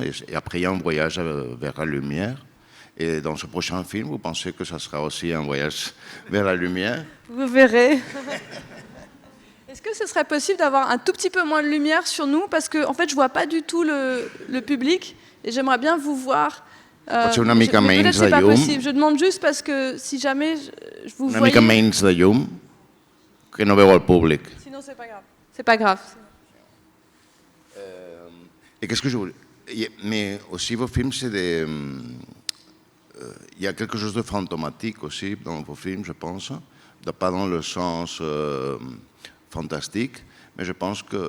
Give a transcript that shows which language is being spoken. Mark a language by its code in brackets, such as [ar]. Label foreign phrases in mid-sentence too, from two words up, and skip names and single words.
[fr] Et après, il y a un voyage vers la lumière. Et dans ce prochain film, vous pensez que ça sera aussi un voyage vers la lumière? Vous verrez. Est-ce que ce serait possible d'avoir un tout petit peu moins de lumière sur nous? Parce que en fait, je vois pas du tout le public et j'aimerais bien vous voir. [ca] Potser una mica [fr] mais [ca] menys [fr] peut-être c'est [ca] de [fr] pas [ca] llum. [fr] possible. Je demande juste parce que si jamais je vous [ca] Una [fr] voyais... [ca] mica menys de llum que no veu el públic. [fr] Sinon, c'est pas grave. C'est pas grave. Et qu'est-ce que je voulais... Mais aussi, vos films, c'est des... Il y a quelque chose de fantomatique aussi dans vos films, je pense. Pas dans le sens fantastique, mais je pense que...